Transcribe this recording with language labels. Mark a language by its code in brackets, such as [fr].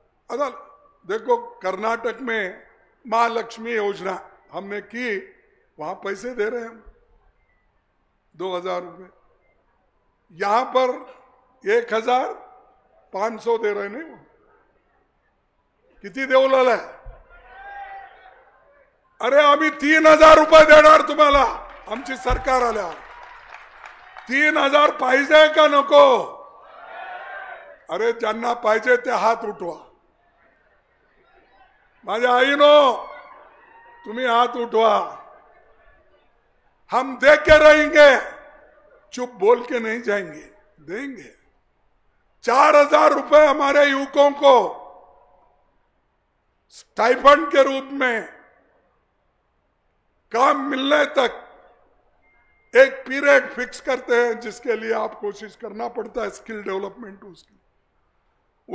[hi] अगर देखो कर्नाटक में महालक्ष्मी योजना हमने की, वहां पैसे दे रहे हैं हम 2000 रुपये, यहां पर 1500 दे रहे, नहीं? वो [mr] किती देऊ लागलाय? अरे आम्ही 3000 रुपये देणार तुम्हाला आमची सरकार आल्यावर। 3000 पाहिजे का नको? अरे ज्यांना पाहिजे ते हात उठवा। माझ्या आईनो, तुम्ही हात उठवा। [hi] हम दे के रहेंगे, चुप बोल के नहीं जाएंगे, देंगे। 4000 रुपए हमारे युवकों को स्टाइपेंड के रूप में काम मिलने तक एक पीरियड फिक्स करते हैं, जिसके लिए आप कोशिश करना पड़ता है, स्किल डेवलपमेंट उसकी।